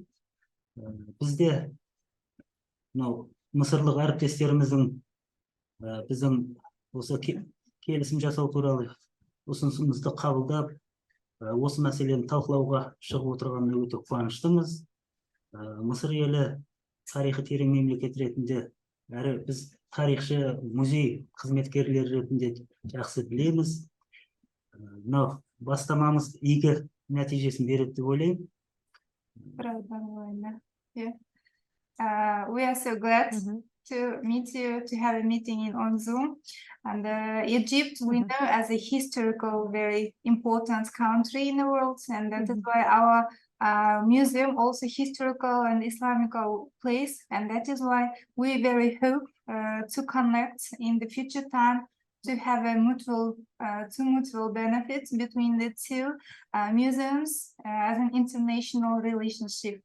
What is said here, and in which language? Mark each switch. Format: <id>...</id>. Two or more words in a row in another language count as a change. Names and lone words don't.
<kk>Бізде мынау мысырлық әріптестеріміздің біздің осы келісім жасау туралы ұсынысымызды қабылдап, осы мәселені талқылауға шығып отырғанына өте қуаныштымыз. Мысыр елі тарихы терең мемлекет ретінде, әрі біз тарихшы, музей қызметкерлері ретінде жақсы білеміз. Мынау бастамамыз игі нәтижесін береді деп ойлаймын.</kk> <en>We are so glad to meet you, to have a meeting on Zoom. And Egypt, we know as a historical, very important country in the world, and that is why our museum also historical and Islamical place, and that is why we very hope to connect in the future time to have a mutual benefits between the two museums as an international relationship.</en>